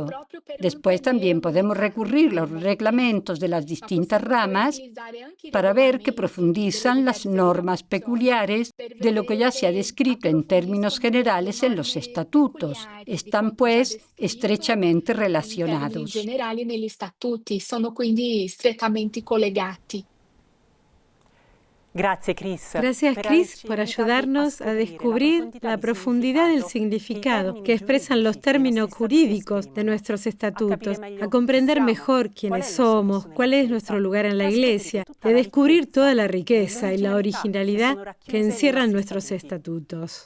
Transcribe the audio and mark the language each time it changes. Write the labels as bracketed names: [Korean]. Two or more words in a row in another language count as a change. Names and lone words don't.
[Spanish] Después también podemos recurrir a los reglamentos de las distintas ramas para ver que profundizan las normas peculiares de lo que ya se ha descrito en términos generales en los estatutos. Están, pues, estrechamente relacionados. [Italian] Sono quindi strettamente collegati. [Spanish] Gracias, Chris, por ayudarnos a descubrir la profundidad del significado que expresan los términos jurídicos de nuestros estatutos, a comprender mejor quiénes somos, cuál es nuestro lugar en la Iglesia, y a descubrir toda la riqueza y la originalidad que encierran nuestros estatutos.